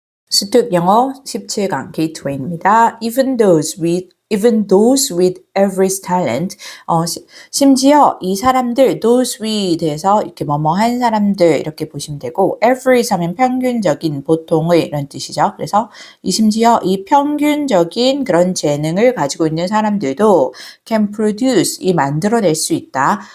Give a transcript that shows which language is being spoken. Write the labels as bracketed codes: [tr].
[ko] 스튜 영어 17강 게이트웨이입니다. [en] Even those with average talent. [ko] 심지어 이 사람들, [en] those with [ko] 에서 이렇게 뭐뭐한 사람들 이렇게 보시면 되고, average 하면 평균적인, 보통의 이런 뜻이죠. 그래서 심지어 이 평균적인 그런 재능을 가지고 있는 사람들도 [en] can produce, [ko] 이 만들어낼 수 있다.